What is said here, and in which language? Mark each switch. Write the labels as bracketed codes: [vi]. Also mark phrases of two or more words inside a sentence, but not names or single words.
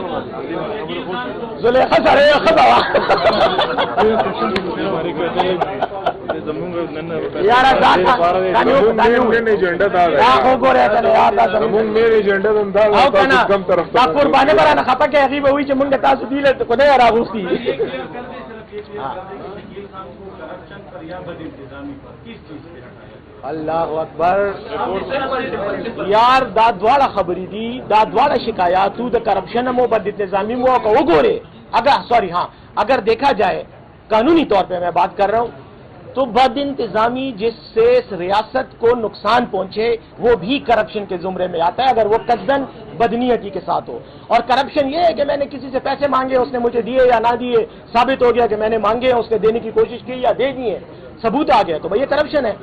[ps] زلیخا سړی ښځه وه یاره دا خو ګورې که نه یار, دا زمونږ [en] main agenda [ps] او که نه دا قربانې به رانه خفه کړي, هغې به وایي چې مونږ تاسو دې له خدای راغوښتي. [ar] اللہ اکبر [ps] یار, دا دواړه خبرې دي, دا دواړه شکایاتو د کرپشن مو بد انتظامی مو کو وګوره. [ur] اگر سوری ہاں اگر دیکھا جائے قانونی طور پہ میں بات کر رہا ہوں تو بد انتظامی جس سے ریاست کو نقصان پہنچے وہ بھی کرپشن کے زمرے میں آتا ہے, اگر وہ قصدن بدنیتی کے ساتھ ہو. اور کرپشن یہ ہے کہ میں نے کسی سے پیسے مانگے, اس نے مجھے دیے یا نہ دیے, ثابت ہو گیا کہ میں نے مانگے, اس نے دینے کی کوشش کی یا دے دیے, ثبوت آ گیا, تو بھائی یہ کرپشن ہے.